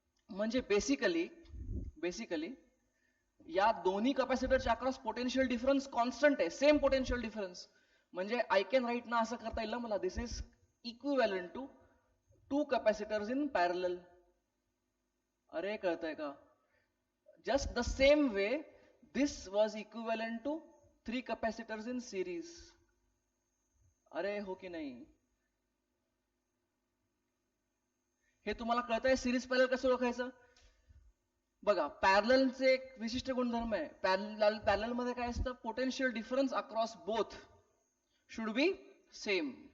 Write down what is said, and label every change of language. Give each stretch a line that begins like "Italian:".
Marathi: म्हणजे बेसिकली या दोन्ही कॅपॅसिटरच्या अक्रॉस पोटेन्शियल डिफरन्स कॉन्स्टंट आहे, सेम पोटेन्शियल डिफरन्स. म्हणजे
English: I can write
Marathi: ना असं करता येईल ना मला,
English: This is equivalent to 2 capacitors in parallel.
Marathi: अरे कळतंय का?
English: just the same way this was equivalent to 3 capacitors in series.
Marathi: अरे हो की नाही? हे तुम्हाला कळतंय? सिरीज पॅरलल कसं ओळखायचं? बघा, पॅरललचे एक विशिष्ट गुणधर्म आहे. पॅरलल मध्ये काय असतं?
English: Potential difference across both should be same.